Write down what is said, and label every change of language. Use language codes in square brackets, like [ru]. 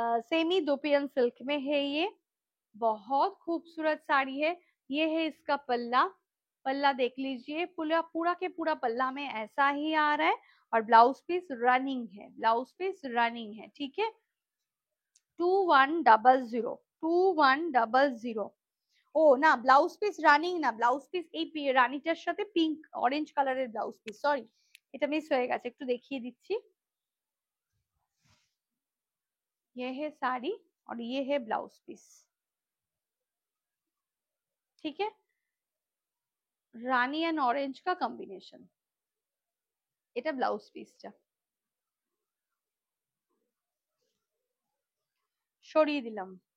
[hi] Semi दोपियन silk में है ये, बहुत खूबसूरत साड़ी है। ये है इसका पल्ला, पल्ला देख लीजिए, पूरा पूरा के पूरा पल्ला में ऐसा ही आ रहा है। और ब्लाउज पीस रनिंग है, ब्लाउज पीस रनिंग है, ठीक है। 2100, 2100। [bn] ও না, ব্লাউজ পিস রানিং না, ব্লাউজ পিস এই রানীটার সাথে পিঙ্ক অরেঞ্জ কালারের ব্লাউজ পিস, সরি এটা মিস হয়ে গেছে, একটু দেখিয়ে দিচ্ছি। [hi] ये है साड़ी और ये है ब्लाउज पीस, ठीक है। [bn] রানী এন্ড অরেঞ্জ का কম্বিনেশন, এটা ব্লাউজ পিসটা। সরিয়ে দিলাম।